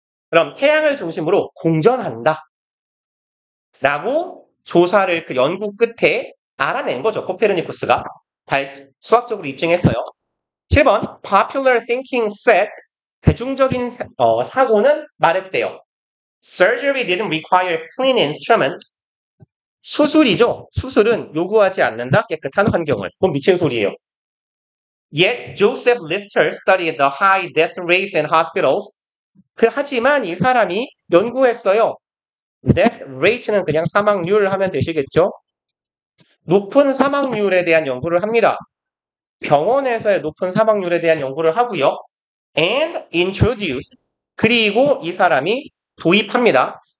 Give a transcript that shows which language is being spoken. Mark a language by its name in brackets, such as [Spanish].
[Korean] 그럼 태양을 중심으로 공전한다. 라고 조사를 그 연구 끝에 알아낸 거죠. 코페르니쿠스가 수학적으로 입증했어요. 7번 [English] popular thinking said [Korean] 대중적인 사고는 말했대요. [English] Surgery didn't require clean instrument. [Korean] 수술이죠. 수술은 요구하지 않는다. 깨끗한 환경을. 그건 미친 소리예요. [English] Yet Joseph Lister studied the high death rates in hospitals. [Korean] 하지만 이 사람이 연구했어요. death rate는 그냥 사망률 하면 되시겠죠. 높은 사망률에 대한 연구를 합니다. 병원에서의 높은 사망률에 대한 연구를 하고요. [English] And introduce [Korean] 그리고 이 사람이 도입합니다.